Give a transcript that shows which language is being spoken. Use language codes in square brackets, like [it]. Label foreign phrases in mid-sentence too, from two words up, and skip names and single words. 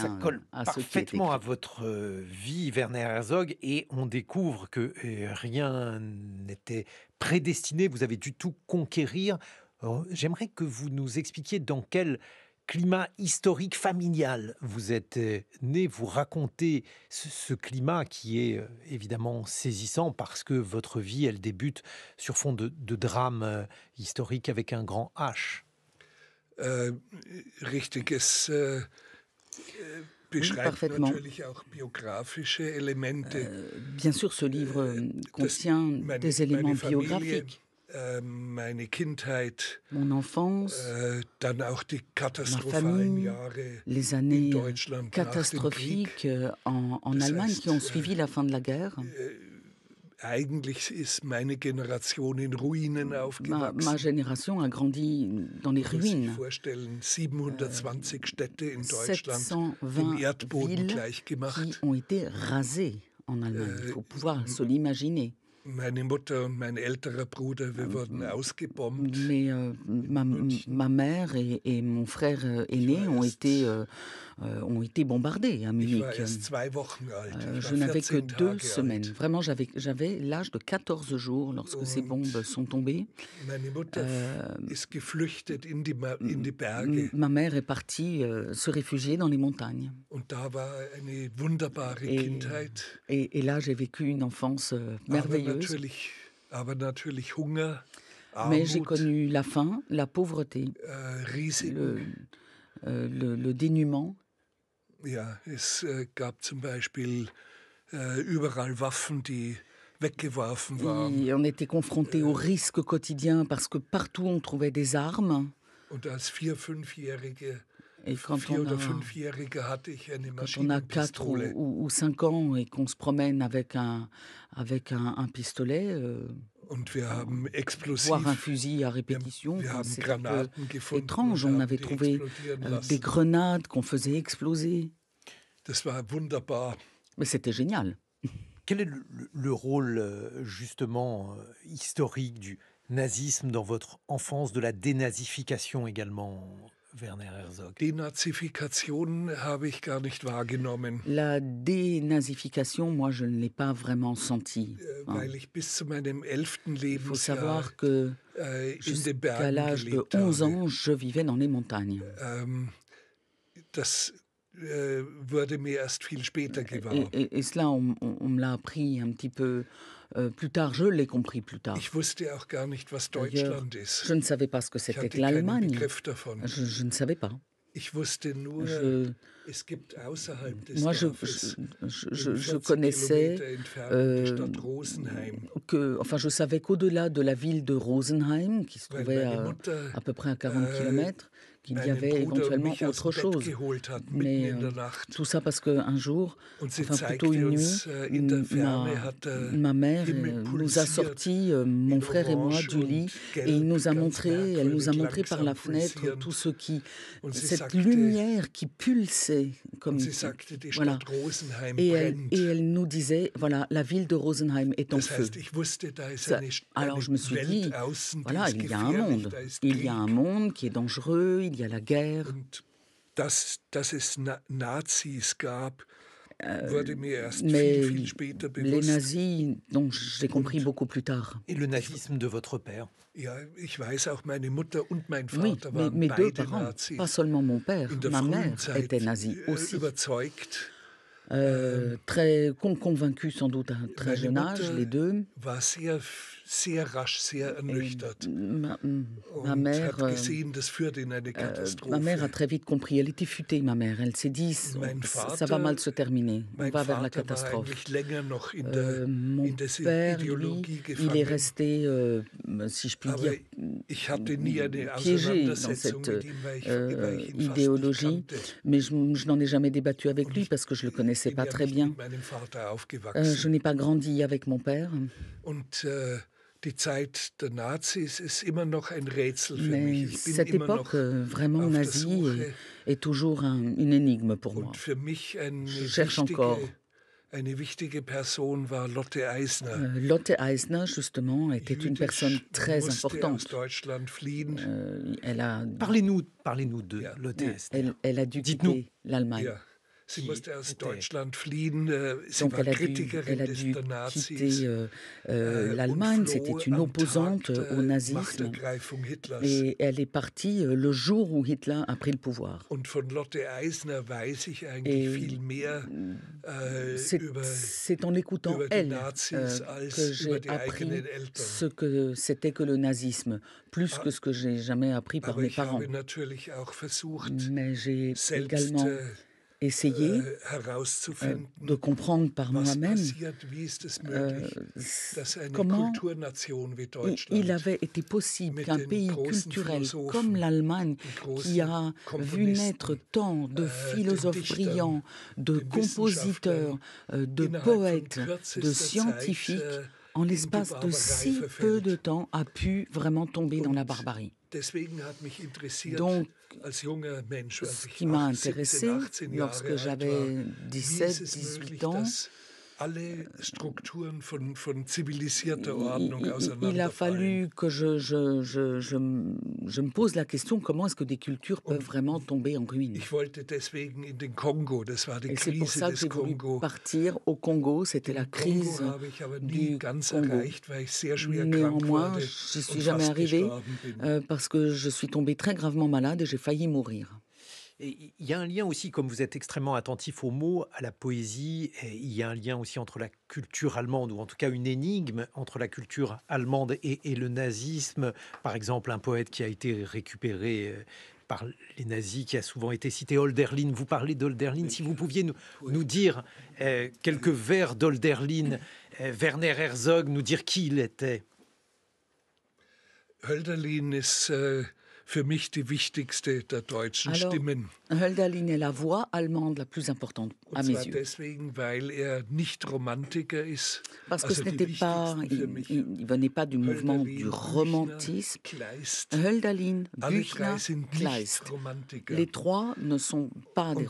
[fr] Ça colle à ce qui est écrit. parfaitement à votre vie, Werner Herzog, et on découvre que rien n'était prédestiné, vous avez dû tout conquérir. J'aimerais que vous nous expliquiez dans quel climat historique familial vous êtes né, vous racontez ce climat qui est évidemment saisissant parce que votre vie, elle débute sur fond de drame historique avec un grand H. [de] Richtig, es beschreibt [fr] parfaitement. [de] natürlich auch biografische Elemente. [fr] Bien sûr, ce livre contient des éléments biographiques. [de] Meine Kindheit, [fr] Mon enfance, [de] dann auch die [fr] ma [de] katastrophalen [fr] famille, [de] Jahre [fr] les [de] in [fr] années [de] Deutschland nach dem Krieg. [fr] catastrophiques en [de] Das [fr] Allemagne [de] heißt, [fr] qui ont suivi la fin de la guerre. [de] Eigentlich ist meine Generation in Ruinen [fr] Ma [de] aufgewachsen. [fr] génération a grandi dans les [de] Man muss sich [fr] ruines. [de] vorstellen, 720 Städte in Deutschland dem [fr] 720 [de] Erdboden [fr] villes qui [de] gleichgemacht. [fr] ont été rasées en Allemagne. Il faut pouvoir se l'imaginer. [de] Meine Mutter und mein älterer Bruder, wir wurden ausgebombt. [fr] Mais ma mère et mon frère aîné ont été bombardés à [de] Ich [fr] Munich. [de] war erst 2 Wochen alt. Ich [fr] Je [de] war [fr] n'avais que [de] 14 [fr] 2 [de] Tage [fr] semaines. [de] alt. [fr] Vraiment, j'avais l'âge de 14 jours lorsque ces bombes sont tombées. [de] Meine Mutter ist geflüchtet in die Berge. [fr] Ma mère est partie se réfugier dans les montagnes. [de] Und da war eine wunderbare Kindheit. [fr] Et là, j'ai vécu une enfance merveilleuse. [de] Aber natürlich Hunger, [fr] Mais j'ai [de] Armut, [fr] connu la faim, la pauvreté, [de] Risiken. [fr] le dénuement. [de] Ja, es gab zum Beispiel überall Waffen, die weggeworfen waren. [fr] Et on était confrontés aux risques quotidiens parce que partout on trouvait des armes. [de] Und als 4-, 5-Jährige, [fr] Et quand [de] 4- oder [fr] on [de] 5-Jährige hatte ich eine [fr] quand on a 4 [de] Maschinenpistole. [fr] ou 5 ans et qu'on se promène avec un pistolet, [de] Und wir haben explosiv, [fr] voire un fusil à répétition, [de] wir haben [fr] c'est [de] Granaten gefunden [fr] étrange. [de] und [fr] On [de] haben [fr] avait [de] die [fr] trouvé [de] explodieren [fr] des [de] lassen. [fr] grenades qu'on faisait exploser. [de] Das war wunderbar. [fr] Mais c'était génial. Quel est le rôle justement historique du nazisme dans votre enfance, de la dénazification également, Werner Herzog? [de] Denazifikation habe ich gar nicht wahrgenommen, [fr] La dénazification, moi, je ne l'ai pas vraiment sentie. [de] weil ich bis zu meinem 11. [fr] Il faut [de] Lebensjahr [fr] savoir que [de] in den [fr] jusqu'à [de] Bergen [fr] l'âge de [de] gelebt [fr] 11 [de] habe. [fr] ans, je vivais dans les montagnes. [de] Das wurde mir erst viel später gewahr. [fr] Et cela, on me l'a appris un petit peu plus tard. Je l'ai compris plus tard. [de] Ich wusste auch gar nicht, was [fr] D'ailleurs, [de] Deutschland ist. [fr] je ne savais pas ce que [de] Ich [fr] c'était [de] hatte [fr] que [de] keinen [fr] l'Allemagne. [de] Begriff davon. [fr] Je ne savais pas. [de] Ich wusste nur, [fr] Je- [de] es gibt außerhalb des [fr] Moi, [de] Dorfes [fr] je [de] 40 [fr] connaissais [de] Kilometer entfernt die Stadt Rosenheim. [fr] je savais qu'au-delà de la ville de Rosenheim, qui se [de] Weil [fr] trouvait [de] meine Mutter [fr] à peu près à 40 km, qu'il y [de] meinen [fr] avait [de] Bruder und [fr] éventuellement [de] mich aus [fr] autre [de] dem Bett [fr] chose. [de] geholt hat, mitten [fr] Mais [de] in der Nacht. [fr] tout ça parce qu'un jour, [de] Und sie [fr] enfin plutôt [de] zeigte [fr] une [de] uns, [fr] nuit, [de] in der Ferne hat [fr] ma mère [de] Himmel [fr] nous a [de] pulsiert [fr] sortis, mon [de] in [fr] frère et moi, [de] orange [fr] du lit, [de] und [fr] et il nous a [de] gelb, [fr] montré, [de] ganz [fr] elle nous a [de] merkwürdig [fr] montré par la [de] langsam [fr] fenêtre [de] pulsierend. [fr] tout ce qui, [de] Und sie [fr] cette [de] sagte, [fr] lumière qui pulsait comme [de] und sie sagte, die [fr] voilà. [de] Stadt Rosenheim [fr] Et [de] brennt. [fr] elle nous disait, voilà, la ville de Rosenheim est en [de] Das [fr] feu. [de] heißt, ich wusste, da ist [fr] Ça- [de] eine [fr] alors je me suis dit, [de] Welt außen, die [fr] voilà, [de] ist [fr] il y a un [de] gefährlich, [fr] monde. [de] da ist [fr] Il y a un [de] Krieg. [fr] monde qui est dangereux, il y a la guerre. [de] Und dass es Nazis gab, wurde mir erst [fr] Mais [de] viel später [fr] les [de] bewusst. [fr] nazis, non, j'ai compris [de] Und [fr] beaucoup plus tard. Et le nazisme de votre père? [de] ja, ich weiß auch, meine Mutter und mein [fr] Oui, [de] Vater waren [fr] mes deux [de] beide [fr] parents, pas [de] Nazis. [fr] seulement mon [de] In [fr] père, [de] der [fr] ma [de] frühen [fr] mère était [de] Zeit [fr] nazie aussi. [de] überzeugt. [fr] Très convaincus sans doute à un très [de] Meine [fr] jeune âge, [de] Mutter [fr] les deux. [de] war sehr rasch, sehr [fr] Et [de] ernüchtert [fr] ma [de] und [fr] mère, [de] hat gesehen, das führt in eine [fr] ma mère a [de] Katastrophe. [fr] très vite compris. Elle était futée, ma mère. Elle s'est dit, [de] Mein [fr] ça va mal [de] Vater, [fr] se terminer. On [de] mein [fr] va vers la [de] Vater war [fr] catastrophe. [de] eigentlich länger noch [fr] Mon [de] in der [fr] père, lui, [de] Ideologie [fr] il est [de] gefangen, [fr] resté, si je puis [de] aber [fr] dire, [de] ich hatte nie eine [fr] piégé dans [de] Auseinandersetzung [fr] cette [de] mit ihm, weil ich ihn fast nicht [fr] idéologie, [de] kannte. [fr] mais je n'en ai jamais débattu avec [de] Und [fr] lui [de] ich [fr] parce que je le connaissais [de] bin [fr] pas [de] ja [fr] très [de] nicht [fr] bien. [de] mit meinem Vater [fr] Je [de] aufgewachsen. [fr] n'ai pas grandi avec mon père, [de] Und die Zeit der Nazis ist immer noch ein Rätsel für mich. [fr] mais [de] Ich bin [fr] cette [de] immer [fr] époque [de] noch [fr] vraiment [de] auf der [fr] nazie [de] Suche. [fr] est toujours une énigme pour moi. [de] Und für mich [fr] Je cherche encore. [de] eine wichtige Person war Lotte Eisner. [fr] Lotte Eisner, justement, était une personne [de] Jüdisch, [fr] très [de] musste aus [fr] importante. [de] Deutschland fliehen. [fr] Elle a, Parlez-nous de [de] Ja. [fr] Lotte Esther. elle a dû Dites-nous. quitter l'Allemagne. [de] Ja, sie [fr] Qui [de] musste aus [fr] était- [de] Deutschland fliehen. Sie [fr] Donc [de] war [fr] elle a [de] Kritikerin [fr] dû [de] der Nazis. [fr] quitter [de] und [fr] l'Allemagne. [de] floh [fr] C'était une [de] am [fr] opposante [de] Tag der [fr] au nazisme. [de] Machtergreifung Hitlers. [fr] Et elle est partie le jour où Hitler a pris le pouvoir. [de] Und von Lotte Eisner weiß ich eigentlich [fr] Et [de] viel mehr über [fr] c'est en écoutant [de] über die [fr] elle [de] Nazis als [fr] que [de] über [fr] j'ai [de] die [fr] appris [de] eigenen Eltern. [fr] ce que c'était que le nazisme, plus que ce que j'ai jamais appris par [de] Aber [fr] mes [de] ich [fr] parents. [de] habe natürlich auch versucht, [fr] Mais j'ai [de] selbst [fr] également essayé [de] herauszufinden, [fr] de comprendre par [de] was [fr] moi-même [de] passiert, wie ist es möglich, dass eine [fr] comment [de] Kulturnation wie [fr] il [de] Deutschland [fr] avait été possible [de] mit [fr] qu'un [de] den [fr] pays [de] großen [fr] culturel [de] Philosophen, [fr] comme l'Allemagne, [de] den [fr] qui a [de] großen [fr] vu naître [de] Komponisten, [fr] tant de philosophes [de] den Dichtern, [fr] brillants, de [de] den [fr] compositeurs, de [de] innerhalb von [fr] poètes, [de] kürzester [fr] de [de] Zeit, [fr] scientifiques, en [de] in die [fr] l'espace de [de] Barbarei [fr] si peu [de] verfällt. [fr] de temps, a pu vraiment tomber dans la [de] Und [fr] barbarie. [de] Deswegen hat mich interessiert, [fr] Donc, [de] als junger Mensch, als [fr] Ce [de] ich [fr] qui m'a [de] 17, [fr] intéressé [de] 18 [fr] lorsque [de] Jahre alt war, [fr] j'avais [de] wie ist [fr] 17, [de] es [fr] 18 [de] möglich, [fr] ans, [de] dass alle Strukturen von zivilisierter Ordnung [fr] il a [de] auseinanderfallen. [fr] fallu que je me pose la question, comment est-ce que des cultures peuvent vraiment tomber en ruine? [de] Ich wollte deswegen in den Kongo, das war die [fr] Et c'est pour [de] Krise [fr] ça que [de] des [fr] j'ai voulu [de] Kongo. [fr] partir au Congo. C'était la [de] Den [fr] crise [de] Kongo habe ich aber [fr] du [de] nie ganz [fr] Congo. [de] erreicht, weil ich sehr schwer krank [fr] Néanmoins, [de] wurde [fr] j'y suis [de] und [fr] jamais [de] fast [fr] arrivée [de] gestorben bin. [fr] parce que je suis tombée très gravement malade et j'ai failli mourir. Et il y a un lien aussi, comme vous êtes extrêmement attentif aux mots, à la poésie, et il y a un lien aussi entre la culture allemande, ou en tout cas une énigme entre la culture allemande et le nazisme. Par exemple, un poète qui a été récupéré par les nazis, qui a souvent été cité, Hölderlin. Vous parlez d'Hölderlin, si vous pouviez nous dire quelques vers d'Hölderlin, Werner Herzog, nous dire qui il était. [de] Hölderlin ist für mich die wichtigste der deutschen [fr] Alors, [de] Stimmen. [fr] Hölderlin est la voix allemande la plus importante à [de] Und [fr] mes [de] zwar [fr] yeux. [de] deswegen, weil nicht Romantiker ist. [fr] Parce que [de] Also [fr] ce [de] die [fr] n'était pas, [de] wichtigsten für mich. [fr] il venait pas du mouvement [de] Hölderlin, [fr] du [de] Büchner, [fr] romantisme. [de] Kleist. [fr] Hölderlin, [de] Alle [fr] Büchner, [de] drei sind [fr] Kleist. [de] nicht Romantiker. [fr] Les trois ne sont pas des